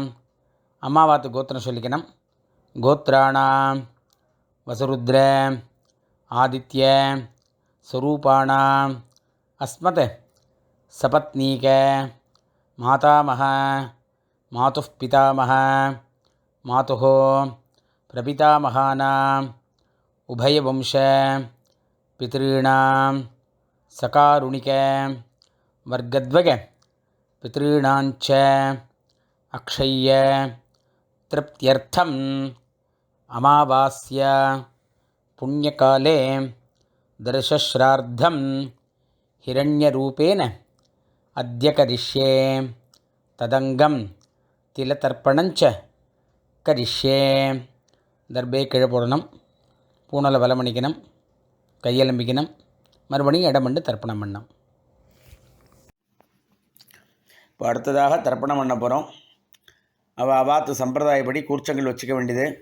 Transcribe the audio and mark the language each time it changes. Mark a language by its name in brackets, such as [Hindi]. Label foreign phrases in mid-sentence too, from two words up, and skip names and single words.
[Tamil] அம்மாவாத்து கோத்திரம் சொல்லிக்கணும். [Sanskrit] गोत्राणाम् वसुरुद्र आदित्य स्वरूपाणाम् अस्मत् सपत्नीक मातामह मातुः पितामह मातुः प्रपितामहानाम् उभयवंश पितॄणाम् சகாருணிக वर्गद्वय पितॄणाञ्च अक्षय्य तृप्त्यर्थम् अमावास्या पुण्यकाले दर्शश्राद्धं हिरण्यरूपेण अद्य करिष्ये तदंगं तिलतर्पणञ्च करिष्ये. [Tamil] தர்பே கீழே போடணும், பூனலை வலம் பண்ணிக்கணும், கையெலம்பிக்கணும், மறுபடியும் இடம் பண்ணி தர்ப்பணம் பண்ணணும். இப்போ அடுத்ததாக தர்ப்பணம் பண்ண போகிறோம். அவாத்து சம்பிரதாயப்படி கூர்ச்சங்கள் வச்சுக்க வேண்டியது.